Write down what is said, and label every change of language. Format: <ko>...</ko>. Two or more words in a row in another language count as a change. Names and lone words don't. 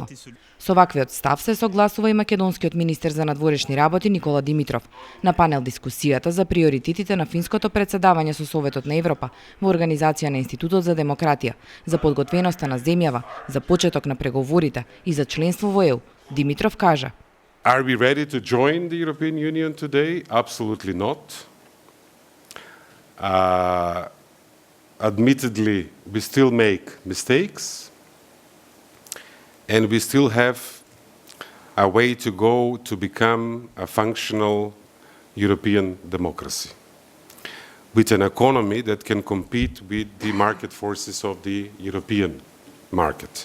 <mk>Со ваквиот став се согласува и македонскиот министер за надворешни работи Никола Димитров на панел дискусијата за приоритетите на финското претседавање со Советот на Европа во организација на Институтот за демократија, за подготвеноста на земјава, за почеток на преговорите и за членство во ЕУ. Димитров кажа:</mk> <en>Are we ready to join the European Union today? Absolutely not. Admittedly, we still make mistakes, and we still have a way to go to become a functional European democracy, with an economy that can compete with the market forces of the European market.</en>